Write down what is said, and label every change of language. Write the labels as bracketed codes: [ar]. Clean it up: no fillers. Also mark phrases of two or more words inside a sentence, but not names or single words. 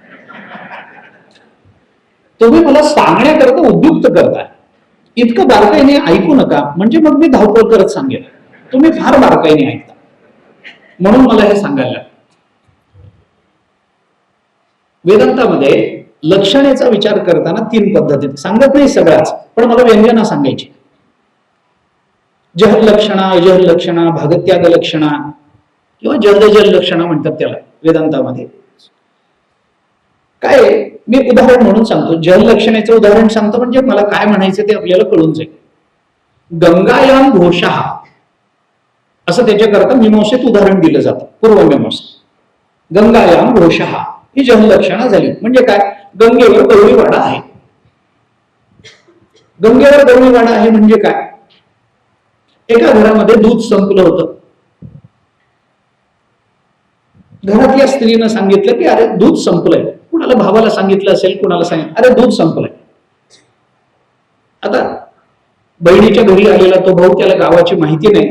[mr] तुम्ही मला सांगण्याकरता उद्युक्त करता, इतकं बारकाईने ऐकू नका म्हणजे मग मी धावपळ करत सांगेन. तुम्ही फार बारकाईने ऐकता म्हणून मला हे सांगायला. वेदांतामध्ये लक्षणेचा विचार करताना 3 पद्धती सांगत नाही सगळ्याच, पण मला व्यंजना सांगायची. जहल लक्षणा, अजहल लक्षणा, भागत्याग लक्षणा किंवा जल लक्षणा म्हणतात त्याला वेदांतामध्ये. काय मी उदाहरण म्हणून सांगतो, जल लक्षणाचं उदाहरण सांगतो म्हणजे मला काय म्हणायचं ते आपल्याला कळून जाईल. [sa] गंगायाम घोषः [mr] असं त्याच्याकरता मीमांसेत उदाहरण दिलं जातं, पूर्वमीमांसा. [sa] गंगायाम घोषः [mr] ही जल लक्षणा झाली. म्हणजे काय, गंगेवर गौरीवाडा आहे. गंगेवर गौरीवाडा आहे म्हणजे काय, एका घरामध्ये दूध संपलं होतं. घरातल्या स्त्रीनं सांगितलं की अरे दूध संपलंय. कुणाला भावाला सांगितलं असेल, कुणाला सांगितलं अरे दूध संपलंय. आता बहिणीच्या घरी आलेला तो भाऊ, त्याला गावाची माहिती नाही.